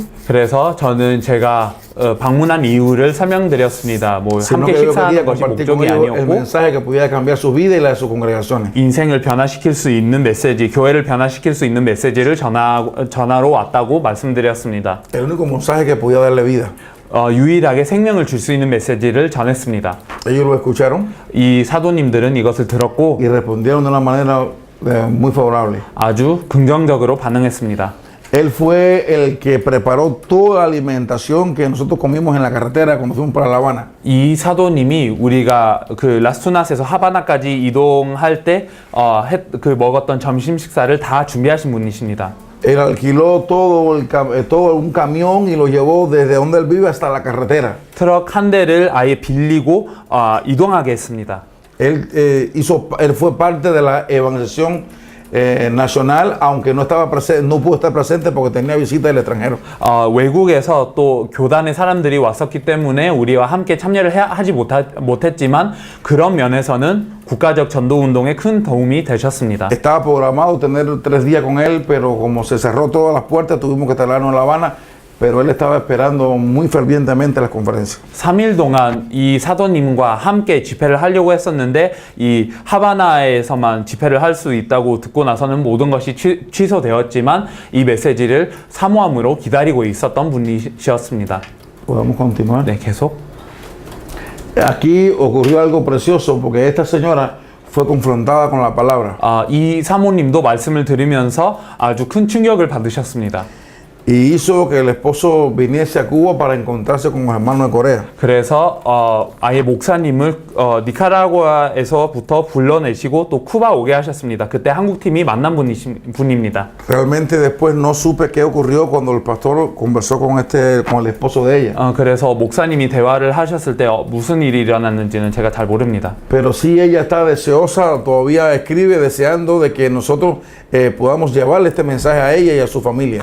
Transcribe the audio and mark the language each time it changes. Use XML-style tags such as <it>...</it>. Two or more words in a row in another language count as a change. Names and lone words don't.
<ko>그래서 저는 제가 방문한 이유를 설명드렸습니다. 뭐</ko> <es>sino</es> <ko>함께</ko> <es>que yo quería</es> <ko>식사하는 것이</ko> <es>compartir con</es> <ko>목적이</ko> <es>ellos el</es> <ko>아니었고</ko> <es>mensaje que pudiera cambiar su vida y la de sus congregaciones.</es> <ko>인생을 변화시킬 수 있는 메시지, 교회를 변화시킬 수 있는 메시지를 전하러 왔다고 말씀드렸습니다.</ko> <es>El único mensaje que podía darle vida.</es> <ko>유일하게 생명을 줄 수 있는 메시지를 전했습니다.</ko> <es>Ellos lo escucharon</es> <ko>이 사도님들은 이것을 들었고</ko> <es>y respondieron de una manera muy favorable.</es> <ko>아주 긍정적으로 반응했습니다.</ko> <es>Él fue el que preparó toda la alimentación que nosotros comimos en la carretera cuando fuimos para La Habana.</es> <ko>이 사도님이 우리가 그 라스투나스에서 하바나까지 이동할 때 먹었던 점심 식사를 다 준비하신 분이십니다.</ko> <es>Él alquiló todo un camión y lo llevó desde donde él vive hasta la carretera.</es> <ko>트럭 한 대를 아예 빌리고 이동하게 했습니다.</ko> <es>Él fue parte de la evangelización nacional, aunque no pudo estar presente porque tenía visita del extranjero.</es> <ko>외국에서 또 교단의 사람들이 왔었기 때문에 우리와 함께 참여를 하지 못했지만 그런 면에서는 국가적 전도 운동에 큰 도움이 되셨습니다.</ko> <es>Estaba programado tener 3 días con él, pero como se cerró todas las puertas, tuvimos que trasladarnos a La Habana. Pero él estaba esperando muy fervientemente las conferencias.</es> <ko>3일 동안 이 사도님과 함께 집회를 하려고 했었는데 이 하바나에서만 집회를 할 수 있다고 듣고 나서는 모든 것이 취소되었지만 이 메시지를 사모함으로 기다리고 있었던 분이셨습니다.</ko> <es>Podemos continuar.</es> <ko>네, 계속.</ko> <es>Aquí ocurrió algo precioso porque esta señora fue confrontada con la palabra.</es> <ko>이 사모님도 말씀을 들으면서 아주 큰 충격을 받으셨습니다.</ko> <es>Y hizo que el esposo viniese a Cuba para encontrarse con los hermanos de Corea.</es> <ko>그래서 아예 목사님을 니카라구아에서부터 불러내시고 또 쿠바 오게 하셨습니다. 그때 한국팀이 만난 분입니다.</ko> <es>Realmente después no supe qué ocurrió cuando el pastor conversó con el esposo de ella.</es> <ko>그래서 목사님이 대화를 하셨을 때 무슨 일이 일어났는지는 제가 잘 모릅니다.</ko> <es>Pero sí ella está deseosa, todavía escribe deseando de que nosotros podamos llevarle este mensaje a ella y a su familia.</es>